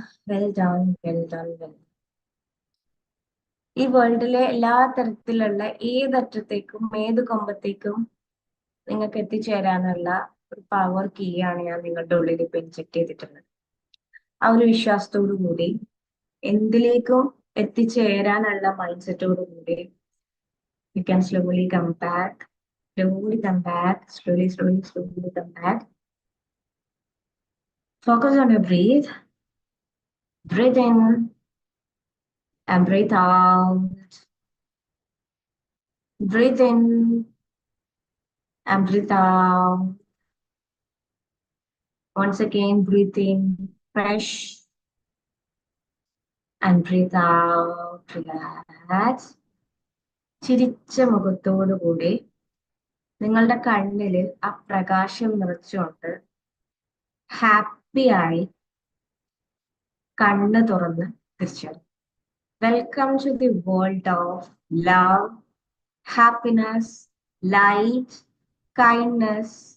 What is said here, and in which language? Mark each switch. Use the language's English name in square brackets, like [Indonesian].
[English] Well done, well done, well. [Malayalam] ഈ വേൾഡിലെ എല്ലാ തരത്തിലുള്ള ഏതറ്റത്തേക്കും ഏത് കൊമ്പത്തേക്കും നിങ്ങൾക്ക് എത്തിച്ചേരാനുള്ള ഒരു പവർ കീ ആണ് ഞാൻ നിങ്ങളുടെ ഉള്ളിൽ ഇപ്പൊ ഇൻജെക്ട് ചെയ്തിട്ടുള്ളത്. ആ ഒരു വിശ്വാസത്തോടു കൂടി എന്തിലേക്കും എത്തിച്ചേരാനുള്ള മൈൻഡ് സെറ്റോടു കൂടി [English] you can slowly come back, slowly come back, slowly come back. Focus on your breathe. Breathe in and breathe out. Breathe in and breathe out. Once again, breathe in fresh and breathe out. Relax. [Malayalam] ചിരിച്ച മുഖത്തോടു കൂടി നിങ്ങളുടെ കണ്ണില് ആ പ്രകാശം നിറച്ചുകൊണ്ട് ഹാപ്പിയായി കണ്ണ് തുറന്ന് തിരിച്ചു. [English] Welcome to the world of love, happiness, light, kindness.